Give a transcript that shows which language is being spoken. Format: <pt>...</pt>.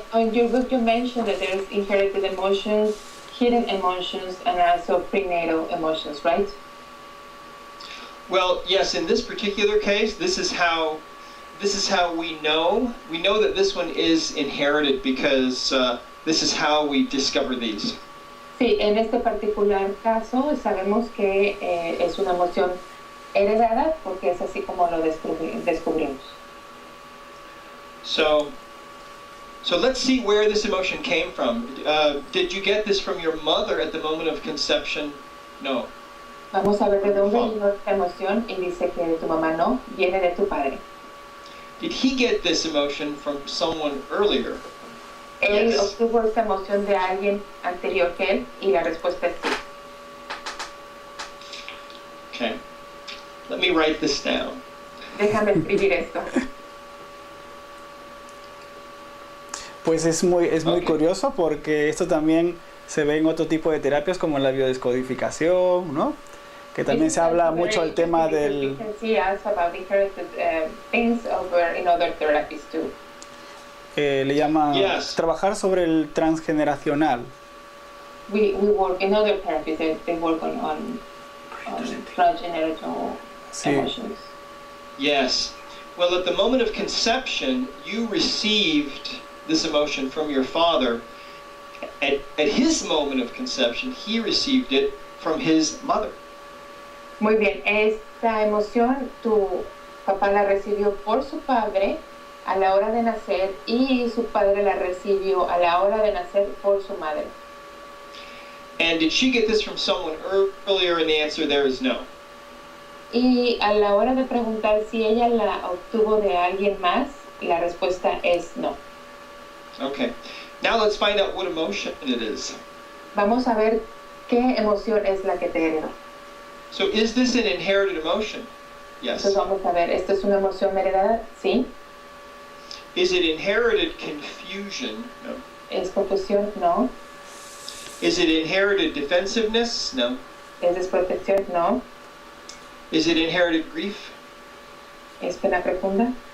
<en>In your book you mentioned that there's inherited emotions, hidden emotions, and also prenatal emotions, right? Well, yes, in this particular case, this is how we know that this one is inherited because this is how we discover these.</en> <es>Sí, en este particular caso sabemos que es una emoción heredada porque es así como lo descubrimos.</es> <en>So let's see where this emotion came from. Did you get this from your mother at the moment of conception? No.</en> <es>Vamos a ver de dónde vino esta emoción y dice que de tu mamá no, viene de tu padre.</es> <en>Did he get this emotion from someone earlier?</en> <es>Él</es> <en>Yes.</en> <es>obtuvo esta emoción de alguien anterior que él y la respuesta es sí.</es> <en>Okay. Let me write this down.</en> <es>Déjame escribir esto. Pues es muy</es> <en>Ok.</en> <es>curioso porque esto también se ve en otro tipo de terapias como la biodescodificación, ¿no? Que también se habla mucho del tema del...</es> <en>You can see us about inherited things over in other therapies too.</en> <es>le llaman</es> <en>Yes.</en> <es>trabajar sobre el transgeneracional.</es> <en>We work in other therapies, they work on transgenerational</en> <es>Sí.</es> <en>emotions. Yes. Well, at the moment of conception, you received this emotion from your father. At his moment of conception, he received it from his mother.</en> <es>Muy bien, esta emoción tu papá la recibió por su padre a la hora de nacer y su padre la recibió a la hora de nacer por su madre.</es> <en>And did she get this from someone earlier? And the answer there is no.</en> <es>Y a la hora de preguntar si ella la obtuvo de alguien más, la respuesta es no.</es> <en>Okay. Now let's find out what emotion it is.</en> <es>Vamos a ver qué emoción es la que te heredó.</es> <en>So is this an inherited emotion? Yes.</en> <es>Entonces vamos a ver, ¿esto es una emoción heredada? Sí.</es> <en>Is it inherited confusion? No.</en> <es>¿Es confusión? No.</es> <en>Is it inherited defensiveness? No.</en> <es>¿Es desprotección? No.</es> <en>Is it inherited grief?</en> <es>¿Es pena profunda?</es>